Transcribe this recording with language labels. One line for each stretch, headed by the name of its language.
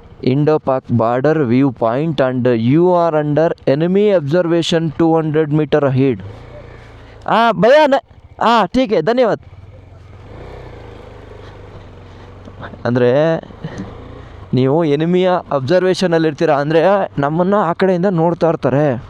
English: Indo-Pak border viewpoint and you are under enemy observation 200 meter ahead.
Hindi: भैया ठीक है,
Kannada: ಧನ್ಯವಾದ. ಅಂದರೆ ನೀವು ಎನಿಮಿಯ ಅಬ್ಸರ್ವೇಷನಲ್ಲಿ ಇರ್ತೀರ, ಅಂದರೆ ನಮ್ಮನ್ನು ಆ ಕಡೆಯಿಂದ ನೋಡ್ತಾ ಇರ್ತಾರೆ.